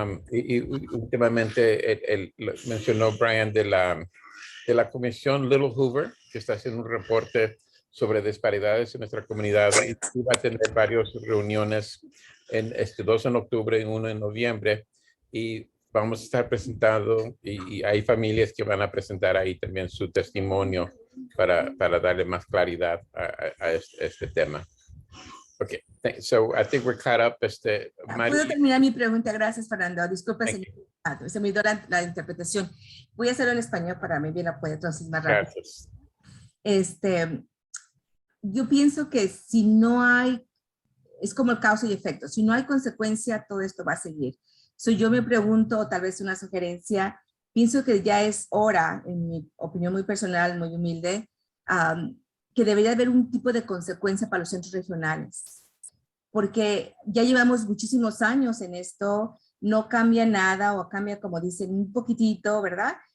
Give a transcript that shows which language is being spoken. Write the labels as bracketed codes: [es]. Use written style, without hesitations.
[es] Y últimamente mencionó Bryan de la comisión Little Hoover, que está haciendo un reporte sobre disparidades en nuestra comunidad y va a tener varias reuniones, 2 en octubre y 1 en noviembre, y vamos a estar presentando y hay familias que van a presentar ahí también su testimonio para darle más claridad a este tema. [en] Okay, so I think we're caught up. Mari. [es] ¿Puedo terminar mi pregunta? Gracias, Fernando. Disculpe, [en] Thank [es] señor. Se me dio la interpretación. Voy a hacerlo en español para mí bien la puede traducir más rápido. Gracias. Yo pienso que si no hay, es como el causa y efecto. Si no hay consecuencia, todo esto va a seguir. So yo me pregunto, tal vez una sugerencia, pienso que ya es hora, en mi opinión muy personal, muy humilde, que debería haber un tipo de consecuencia para los centros regionales, porque ya llevamos muchísimos años en esto, no cambia nada o cambia, como dicen, un poquitito, ¿verdad?